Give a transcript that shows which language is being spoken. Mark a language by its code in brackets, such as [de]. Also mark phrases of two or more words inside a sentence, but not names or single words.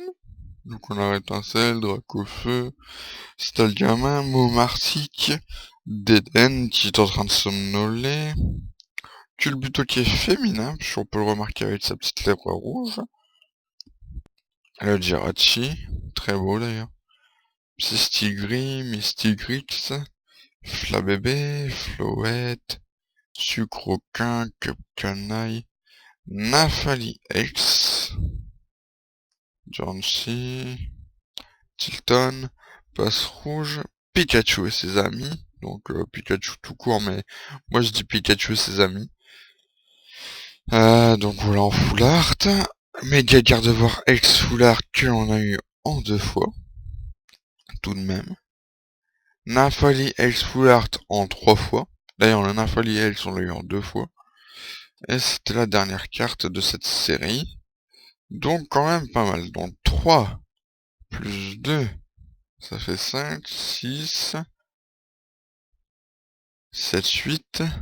[fr] Donc, on a Étincelle, Dracofeu, Stalgamin, Momartic, Deden qui est en train de somnoler. Culbuto qui est féminin, puisqu'on peut le remarquer avec sa petite lèvre rouge. Le Jirachi, très beau d'ailleurs. Psystigris, Mystigrix, Flabébé, Floette, Sucroquin, Cupcanaille, Nafali X, Jancy, Tilton, Passe Rouge, Pikachu et ses amis. Donc Pikachu tout court, mais moi je dis Pikachu et ses amis. Donc voilà en [en] full art. [fr] Mega Gardevoir X [en] full art [fr] que l'on a eu en 2 fois. Tout de même. Nafali X [en] full art [fr] en 3 fois. D'ailleurs le Nafali X on l'a eu en 2 fois. Et c'était la dernière carte de cette série. Donc quand même pas mal. Donc 3 plus 2, ça fait 5, 6, 7, 8.